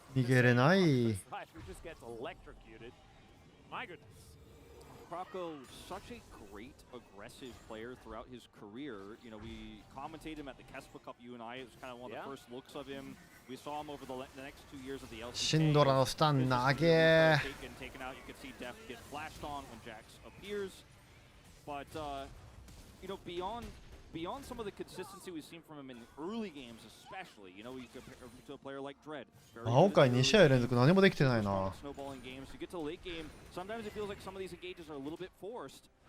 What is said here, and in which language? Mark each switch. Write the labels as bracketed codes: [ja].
[ja] 逃げれない。 [en] Who just gets electrocuted. My goodness. Croco, such a great aggressive player throughout his career. You know, we commentated him at the Kespa Cup. You and I, it was kind of one of the first looks of him. We saw him over the next 2 years of the LCK. [ja] シンドラのスタン投げ。 [en] Taken out. You can see Def get flashed on when Jax appears. But you know, beyond some of the consistency we've seen from him in early games, especially, you know, we compare him to a player like Dread. [ja] 青海2試合連続何もできてないな。 [en] Snowballing games. You get to late game. Sometimes it feels like some of these engages are a little bit forced.